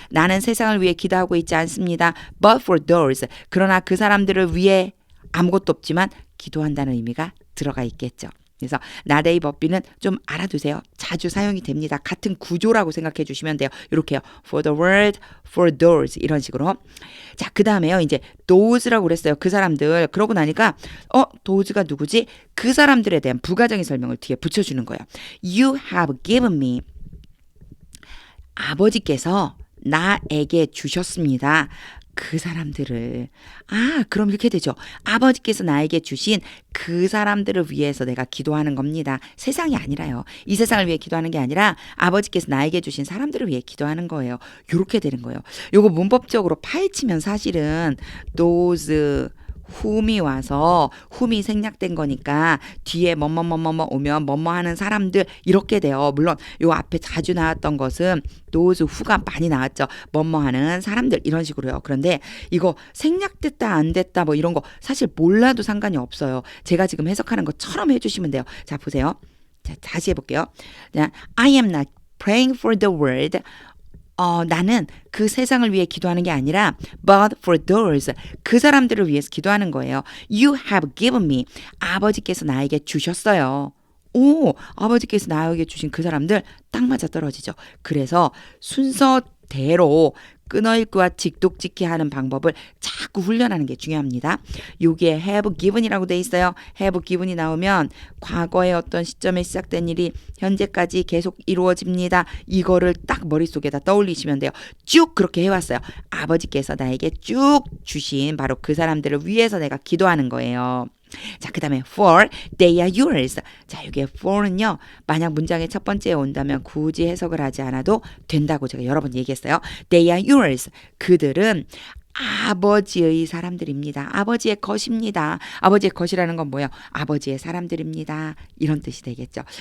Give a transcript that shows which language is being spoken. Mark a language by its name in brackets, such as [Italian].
[Korean] 나는 세상을 위해 기도하고 있지 않습니다. [English] but for those. [Korean] 그러나 그 사람들을 위해 아무것도 없지만 기도한다는 의미가 들어가 있겠죠. 그래서 not A but B는 좀 알아두세요. 자주 사용이 됩니다. 같은 구조라고 생각해 주시면 돼요. 이렇게요. [English] For the world, for those [Korean] 이런 식으로. 자, 그 다음에요. 이제 those라고 그랬어요. 그 사람들. 그러고 나니까 those가 누구지? 그 사람들에 대한 부가적인 설명을 뒤에 붙여주는 거예요. [English] You have given me. [Korean] 아버지께서 나에게 주셨습니다. 그 사람들을 그럼 이렇게 되죠. 아버지께서 나에게 주신 그 사람들을 위해서 내가 기도하는 겁니다. 세상이 아니라요. 이 세상을 위해 기도하는 게 아니라 아버지께서 나에게 주신 사람들을 위해 기도하는 거예요. 이렇게 되는 거예요. 요거 문법적으로 파헤치면 사실은 [English] those whom [Korean] 이 와서 whom이 생략된 거니까 뒤에 뭐뭐뭐뭐 오면 뭐뭐 하는 사람들 이렇게 돼요. 물론 요 앞에 자주 나왔던 것은 [English] those who [Korean] 가 많이 나왔죠. 뭐뭐 하는 사람들 이런 식으로요. 그런데 이거 생략됐다 안 됐다 뭐 이런 거 사실 몰라도 상관이 없어요. 제가 지금 해석하는 것처럼 해주시면 돼요. 자 보세요. 자 다시 해볼게요. [English] I am not praying for the world. [Korean] 나는 그 세상을 위해 기도하는 게 아니라 [English] but for those [Korean] 그 사람들을 위해서 기도하는 거예요. [English] You have given me [Korean] 아버지께서 나에게 주셨어요. 아버지께서 나에게 주신 그 사람들 딱 맞아 떨어지죠. 그래서 순서대로 끊어읽기와 직독직해 하는 방법을 자꾸 훈련하는 게 중요합니다. 여기에 [English] have given [Korean] 이라고 돼 있어요. have given이 나오면 과거의 어떤 시점에 시작된 일이 현재까지 계속 이루어집니다. 이거를 딱 머릿속에다 떠올리시면 돼요. 쭉 그렇게 해왔어요. 아버지께서 나에게 쭉 주신 바로 그 사람들을 위해서 내가 기도하는 거예요. 자, 그 다음에 [English] for, they are yours. [Korean] 자, 여기에 for는요, 만약 문장의 첫 번째에 온다면 굳이 해석을 하지 않아도 된다고 제가 여러 번 얘기했어요. [English] They are yours. [Korean] 그들은 아버지의 사람들입니다. 아버지의 것입니다. 아버지의 것이라는 건 뭐예요? 아버지의 사람들입니다. 이런 뜻이 되겠죠.